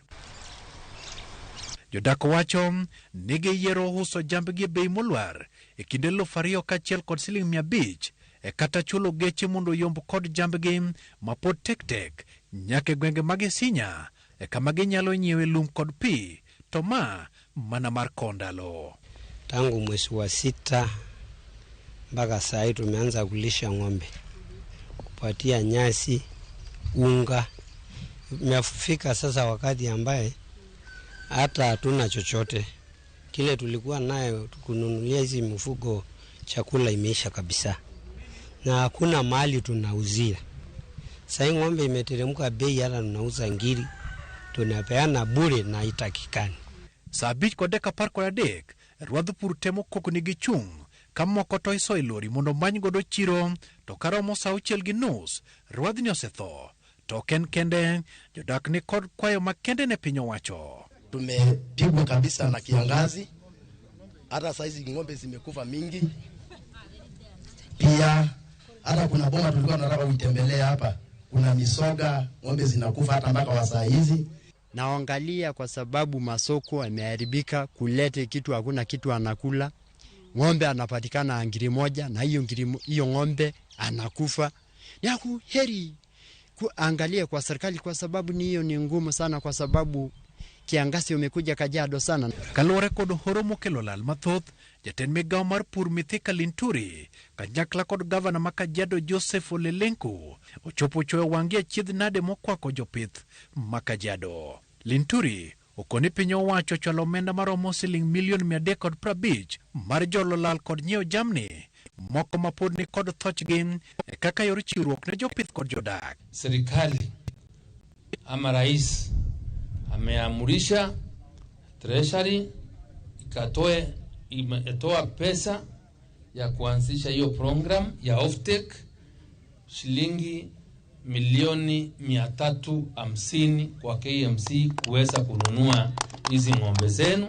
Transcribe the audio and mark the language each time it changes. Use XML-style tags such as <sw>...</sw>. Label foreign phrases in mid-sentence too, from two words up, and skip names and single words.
<luo>Jodak wacho ni giyiero uso jambgi e bei molwar e kinde 2,000 kaachiel kod Sh500 kata chulo geche mondo yomb kod jambgi mapod tek nyaka gwenge mag Isinya kama ginyalo nyiewe lum kod pi, to ma mana mar kondalo.</luo> <sw>Tangu mwezi wa 6 mpaka saa hii tumeanza kulisha ng'ombe, kupatia nyasi, unga. Imefika sasa wakati ambaye hata hatuna chochote. Kile tulikuwa nayo kununulia hizi mifugo chakula imeisha kabisa, na hakuna mahali tunauzia. Sasa ng'ombe imeteremka bei, hata tunauza ngiri tunapeana bure na itakikani.</sw> <luo>Sabich kod deka par kod adek, Rwadh pur temo kokni gi chung kamoko to iso ilori mondo many godo chiro, to karomo saa 6:30 Rwadh ni osetho. To kende jodak ni kod kwayo makende ne piny owacho.</luo> <sw>Tumepigwa kabisa na kiangazi, hata saizi ng'ombe zimekufa mingi. Pia hata kuna boma tulikuwa tunataka uitembelea hapa, kuna misoga, ng'ombe zinakufa hata mpaka wa saa hizi. Naangalia kwa sababu masoko yameharibika, kulete kitu hakuna kitu anakula. Ng'ombe anapatikana ngiri moja na hiyo ng'ombe anakufa. Ni heri kuangalia kwa serikali, kwa sababu hiyo ni ngumu sana, kwa sababu kiangazi umekuja Kajiado sana.</sw> <luo>Kaluwore kod horo mokelo lal mathoth, jatend migawo mar pur Mithika Linturi kanyakla kod gavana ma Kajiado Joseph Ole Lenku ochopo chwoyo wang'gi achiedh nade mokwako jopith ma Kajiado. Linturi okoni piny owacho chwalo omenda maromo Sh350 million mar jolo lal kod nyiewo jamni moko mapod ni kod thochgi kaka yor chiwruok ne jopith kod jodak.</luo> <sw>Serikali ama rais ameamurisha treasury ikatoa pesa ya kuanzisha hiyo program ya offtake shilingi milioni 350 kwa KMC kuweza kununua hizi ng'ombe zenu.</sw>